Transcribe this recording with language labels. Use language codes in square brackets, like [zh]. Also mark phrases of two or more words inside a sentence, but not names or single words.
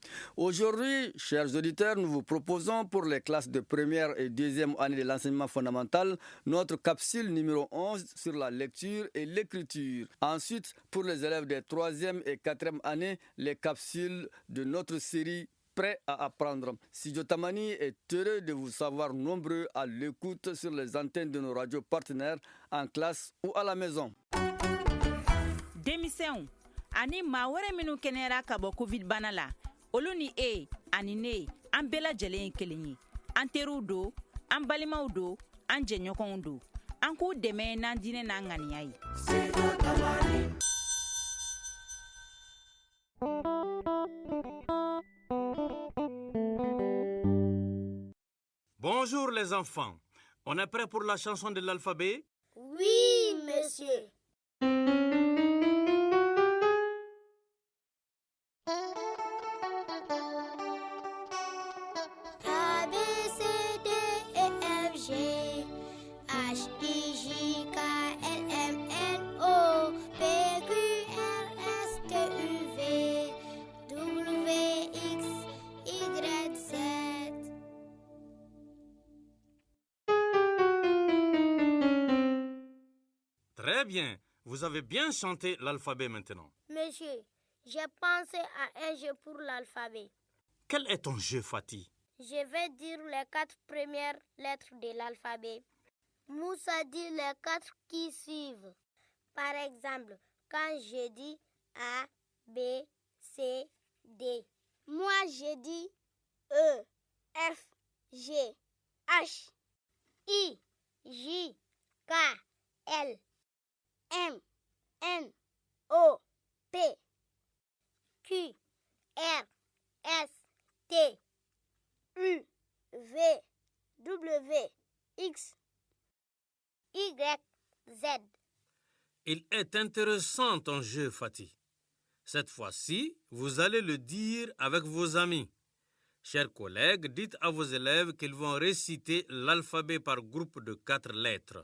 [fr] Aujourd'hui, chers auditeurs, nous vous proposons pour les classes de première et deuxième année de l'enseignement fondamental notre capsule numéro 11 sur la lecture et l'écriture. Ensuite, pour les élèves des troisième et quatrième années, les capsules de notre série Prêt à apprendre. Studio Tamani est heureux de vous savoir nombreux à l'écoute sur les antennes de nos radios partenaires en classe ou à la maison. [bm] Démissionnaire, ani maa wɛrɛ minnu kɛnɛyara ka bɔ covid bana la olu ni ani ne an bɛɛ lajɛlen ye kelen ye an teriw do an balimaw do an jɛɲɔgɔnw do an k'u dɛmɛ n'an diinɛ n'an ŋaniya ye. [fr] Bonjour les enfants, on est prêt pour la chanson de l'alphabet? Oui, monsieur. A, B, C, D, E, F, G, H, I, J, K, L, M, N, O, P, Q, R, S, T, U, V, W, X, Y, Z. Très bien, vous avez bien chanté l'alphabet maintenant. Monsieur, j'ai pensé à un jeu pour l'alphabet. Quel est ton jeu, Fatih? Je vais dire les 4 premières lettres de l'alphabet. Moussa dit les 4 qui suivent. Par exemple, quand je dis A, B, C, D. Moi, je dis E, F, G, H, I, J, K, L, M, N, O, P, Q, R, S, T, U, V, W, X, Y, Z. Il est intéressant ton jeu, Fatih. Cette fois-ci, vous allez le dire avec vos amis. Chers collègues, dites à vos élèves qu'ils vont réciter l'alphabet par groupe de 4 lettres.